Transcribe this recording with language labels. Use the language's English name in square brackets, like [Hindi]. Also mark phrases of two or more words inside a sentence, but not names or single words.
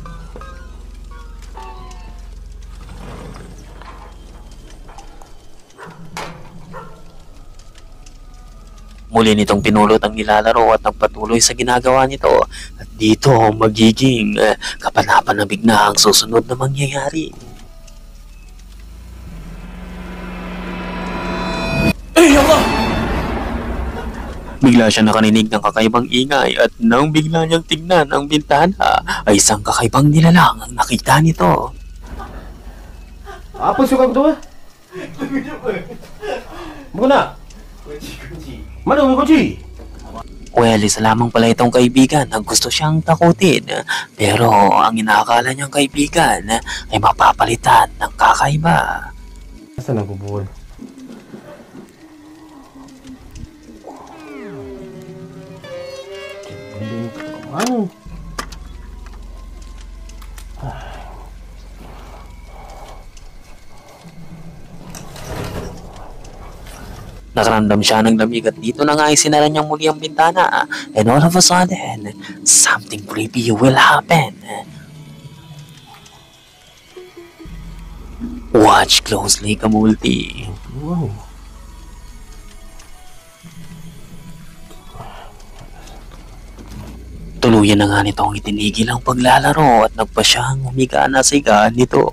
[Filipino] Muli nitong pinulot ang nilalaro at nagpatuloy sa ginagawa nito at dito magiging kapanapanabig na ang susunod na mangyayari. [English] Hey Allah! [Filipino] Bigla siya nakaninig ng kakaibang ingay at nang bigla niyang tignan ang bintana ay isang kakaibang nilalang ang nakita nito. [Malay] Apa suka tu? Muna. Mana ang kunci? [Filipino] Well, isa lamang pala itong kaibigan na gusto siyang takutin. Pero ang inaakala niyang kaibigan ay mapapalitan ng kakaiba. Saan ang bubul? Ano? Nakaramdam siya ng lamig at dito na nga ay sinara niyang muli ang bintana. [English] And all of a sudden, something creepy will happen. Watch closely, Kamulti. Wow. [Filipino] Tuluyan na nga nitong itinigil ang paglalaro at nagpa siyang humiga na sa higaan nito.